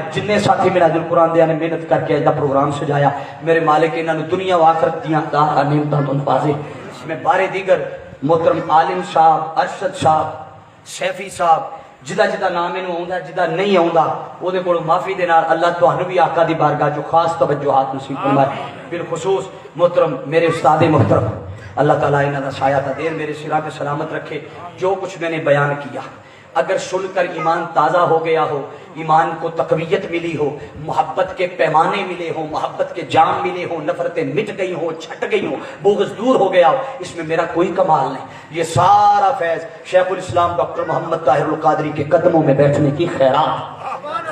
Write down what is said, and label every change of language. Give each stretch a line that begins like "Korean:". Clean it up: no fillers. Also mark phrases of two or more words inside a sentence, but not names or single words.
Punjabi: جننے ساتھی منہاج القرآن دے نے محنت کر کے ایسا پروگرام سجایا, میرے مالک انہاں نوں دنیا و آخرت دیاں نعمتاں تو نوازے. میں بارے دیگر محترم عالم صاحب, ارشد صاحب, سیفی صاحب, جدا جدا نام انہوں آؤندا, جدا نہیں آؤندا او دے کولوں معافی دے نال اللہ تہانوں بھی آقا دی بارگاہ جو خاص توجہات نصیب فرمائے. بالخصوص محترم میرے استاد محترم, اللہ تعالیٰ انہاں دا سایہ تا دیر میرے سراں پہ سلامت رکھے.
Urdu: جو کچھ میں نے بیان کیا اگر سن کر ایمان تازہ ہو گیا ہو, ایمان کو تقویت ملی ہو, محبت کے پیمانے ملے ہوں, محبت کے جام ملے ہوں, نفرتیں مٹ گئی ہوں, چھٹ گئی ہوں, بغض دور ہو گیا ہو, اس میں میرا کوئی کمال نہیں. یہ سارا فیض شیخ الاسلام ڈاکٹر محمد طاہر القادری کے قدموں میں بیٹھنے کی خیرات.